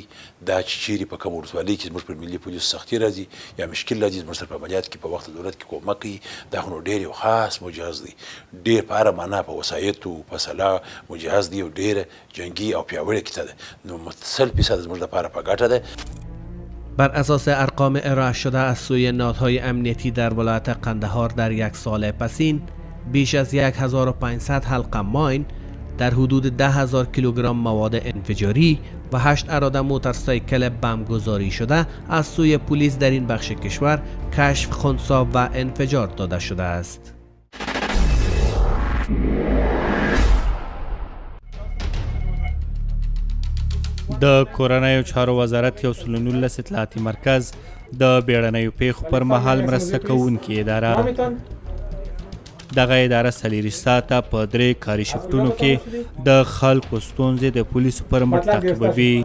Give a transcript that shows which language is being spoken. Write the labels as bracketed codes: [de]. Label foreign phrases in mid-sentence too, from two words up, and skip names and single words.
[ps] دا چې چیرې په کوم ولسوالۍ کې زموږ پر ملي پولیسو سختي راځي یا مشکل راځي زموږ سره په عملیات کې په وخت ضرورت کې کومک کوي دا خو نو ډېر یو خاص مجهز دی ډېر په هره معنا په وسایطو په سلاح مجهز دی او ډېره جنګي او پیاوړې کیسه ده. نو متصل فیصد زموږ لپاره په ګټه ده. [fa] بر اساس ارقام ارائه شده از سوی نهادهای امنیتی در ولایت قندهار در یک سال پسین بیش از 1500 حلقه ماین در حدود 10,000 کیلوگرم مواد انفجاری و 8 اراده موتورسایکل بم گذاری شده از سوی پلیس در این بخش کشور کشف، خنثی و انفجار داده شده است. [ps] د کورنیو چارو وزارت یو سل 19 اطلاعاتي مرکز د بیړنیو پیښو پر مهال مرسته کوونکې اداره دغه اداره 40 ساعته په 3 کاري شفتونو کې د خلکو ستونزې د پولیسو پر مټ تعقیبوي.